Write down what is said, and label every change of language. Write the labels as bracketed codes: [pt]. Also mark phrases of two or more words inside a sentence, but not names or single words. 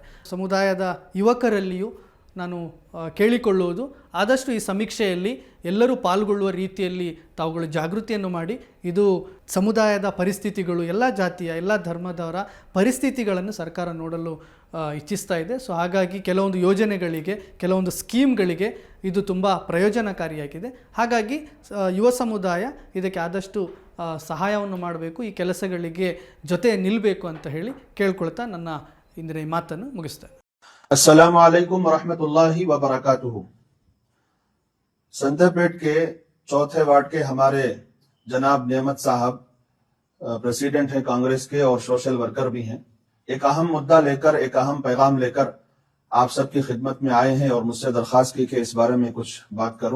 [kn] ಸಮುದಾಯದ ಯುವಕರಲ್ಲಿಯೂ ನಾನು ಕೇಳಿಕೊಳ್ಳುವುದು, ಆದಷ್ಟು ಈ ಸಮೀಕ್ಷೆಯಲ್ಲಿ ಎಲ್ಲರೂ ಪಾಲ್ಗೊಳ್ಳುವ ರೀತಿಯಲ್ಲಿ ತಾವುಗಳು ಜಾಗೃತಿಯನ್ನು ಮಾಡಿ, ಇದು ಸಮುದಾಯದ ಪರಿಸ್ಥಿತಿಗಳು, ಎಲ್ಲ ಜಾತಿಯ, ಎಲ್ಲ ಧರ್ಮದವರ ಪರಿಸ್ಥಿತಿಗಳನ್ನು ಸರ್ಕಾರ ನೋಡಲು ಇಚ್ಛಿಸ್ತಾ ಇದೆ. ಸೊ ಹಾಗಾಗಿ ಕೆಲವೊಂದು ಯೋಜನೆಗಳಿಗೆ, ಕೆಲವೊಂದು ಸ್ಕೀಮ್ಗಳಿಗೆ ಇದು ತುಂಬ ಪ್ರಯೋಜನಕಾರಿಯಾಗಿದೆ. ಹಾಗಾಗಿ ಯುವ ಸಮುದಾಯ ಇದಕ್ಕೆ ಆದಷ್ಟು ಸಹಾಯವನ್ನು ಮಾಡಬೇಕು, ಈ ಕೆಲಸಗಳಿಗೆ ಜೊತೆ ನಿಲ್ಲಬೇಕು ಅಂತ ಹೇಳಿ ಕೇಳ್ಕೊಳ್ತಾ ನನ್ನ ಇಂದಿನ ಈ ಮಾತನ್ನು ಮುಗಿಸ್ತೇನೆ. [ar] السلام عليكم ورحمة الله وبركاته. [ur] سنترپیٹ کے چوتھے وارڈ کے ہمارے جناب نعمت صاحب پریزیڈنٹ ہیں کانگریس کے اور [en] social worker [ur] بھی ہیں. ایک اہم مدعا لے کر، ایک اہم پیغام لے کر آپ سب کی خدمت میں آئے ہیں اور مجھ سے درخواست کی کہ اس بارے میں کچھ بات کروں.